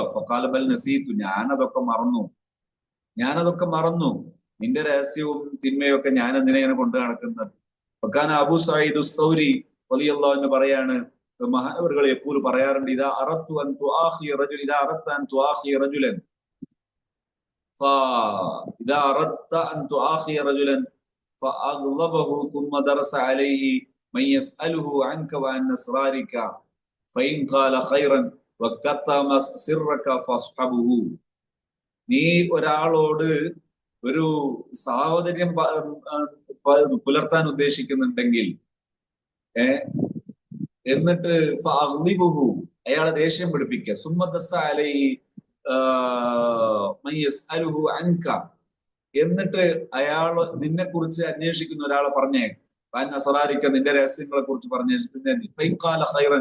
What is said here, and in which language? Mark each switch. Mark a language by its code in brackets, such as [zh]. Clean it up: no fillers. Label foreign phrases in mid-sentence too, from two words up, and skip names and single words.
[ar] فقال بل نسيت, [ml] ഞാനതൊക്കെ മറന്നു. നിന്റെ രഹസ്യവും തിന്മയും ഒക്കെ ഞാൻ എന്തിനാണ് കൊണ്ടു നടക്കുന്നത്? [ar] فكان أبو سعيد الثوري رضي الله عنه [ml] പറയാണ്, മഹാനവറുകൾ എപ്പോഴും പറയാറുണ്ട്, [ar] إذا أردت أن تؤاخي رجل إذا أردت أن تؤاخي رجلا فإذا أردت أن تؤاخي رجلا فأغضبه ثم درس عليه من يسأله عنك وعن أسرارك فإن قال خيرا وكتم سرك فاصحبه. [ml] നീ ഒരാളോട് ഒരു സാഹോദര്യം പുലർത്താൻ ഉദ്ദേശിക്കുന്നുണ്ടെങ്കിൽ എന്നിട്ട് ഫഅഗ്ളിബുഹു, അയാളെ ദേഷ്യം പിടിപ്പിക്കുക. [ar] ثم دس عليه من يسأله عنك, [ml] എന്നിട്ട് അയാൾ നിന്നെ കുറിച്ച് അന്വേഷിക്കുന്ന ഒരാളെ പറഞ്ഞേക്കും, അസ്റാരിക, നിന്റെ രഹസ്യങ്ങളെ കുറിച്ച് പറഞ്ഞേക്കും.